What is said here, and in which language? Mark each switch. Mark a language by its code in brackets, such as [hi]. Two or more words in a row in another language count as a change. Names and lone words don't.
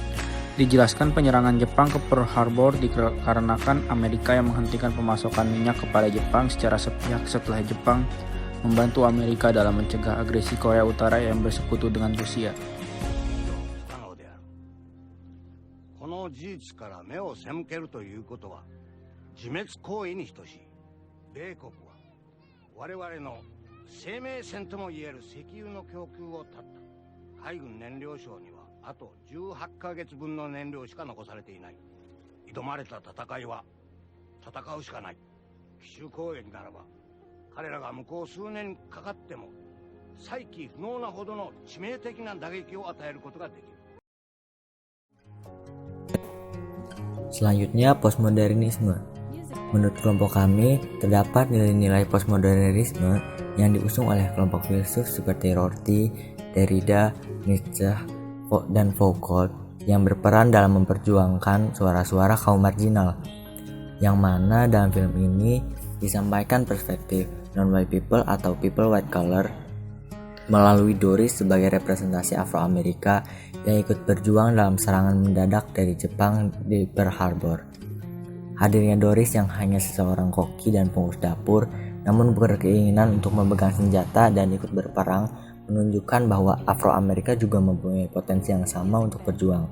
[id] Dijelaskan penyerangan Jepang ke Pearl Harbor dikarenakan Amerika yang menghentikan pemasokan minyak kepada Jepang secara sepihak setelah Jepang membantu Amerika dalam mencegah agresi Korea Utara yang bersekutu dengan Rusia. [ja] の事実から目を背けるということは自滅行為に等しい。米国は我々の生命線ともいえる石油の供給を断った。海軍燃料省にはあと18ヶ月分の燃料しか残されていない。挑まれた戦いは戦うしかない。奇襲攻撃ならば彼らが向こう数年かかっても再起不能なほどの致命的な打撃を与えることができる。 [id] Selanjutnya, postmodernisme. Menurut kelompok kami, terdapat nilai-nilai postmodernisme yang diusung oleh kelompok filsuf seperti Rorty, Derrida, Nietzsche, dan Foucault yang berperan dalam memperjuangkan suara-suara kaum marginal, yang mana dalam film ini disampaikan perspektif [en] non-white people [id] atau [en] people white color [id] melalui Doris sebagai representasi Afro-Amerika yang ikut berjuang dalam serangan mendadak dari Jepang di Pearl Harbor. Hadirnya Doris yang hanya seseorang koki dan pengurus dapur, namun berkeinginan untuk memegang senjata dan ikut berperang, menunjukkan bahwa Afro-Amerika juga mempunyai potensi yang sama untuk berjuang.